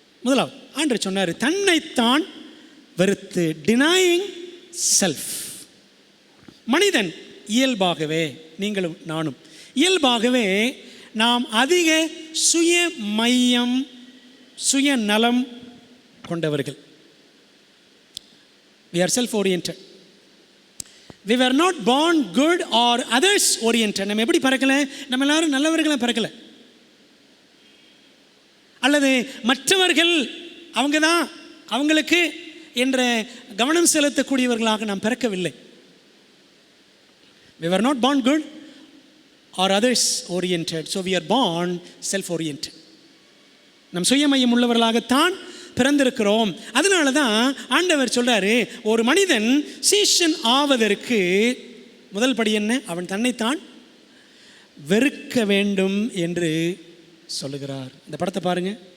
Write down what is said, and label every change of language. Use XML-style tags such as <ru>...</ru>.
<ta>முதலாவது ஆண்டவர் சொன்னார், தன்னைத்தான் வெறுத்து,</ta> <en>Denying self.</en> <ta>மனிதன் இயல்பாகவே, நீங்களும் நானும் இயல்பாகவே நாம் அதிக சுய மையம், சுயநலம் கொண்டவர்கள்.</ta> <en>We are self-oriented. We were not born good or others oriented.</en> <ta>நம்ம எப்படி பிறக்கல? நம்ம எல்லாரும் நல்லவர்களாக பிறக்கல. அல்லது மற்றவர்கள் அவங்க தான் அவங்களுக்கு என்ற கவனம் செலுத்தக்கூடியவர்களாக நாம் பிறக்கவில்லை.</ta> <en>We were not born good or others oriented. So we are born self-oriented.</en> <ta>நம் சுயமையம் உள்ளவர்களாகத்தான் பிறந்திருக்கிறோம். அதனால தான் ஆண்டவர் சொல்றாரு, ஒரு மனிதன் சீஷன் ஆவதற்கு முதல் படி என்ன? அவன் தன்னைத்தான் வெறுக்க வேண்டும் என்று சொல்லுகிறார். இந்த படத்தை பாருங்க.</ta>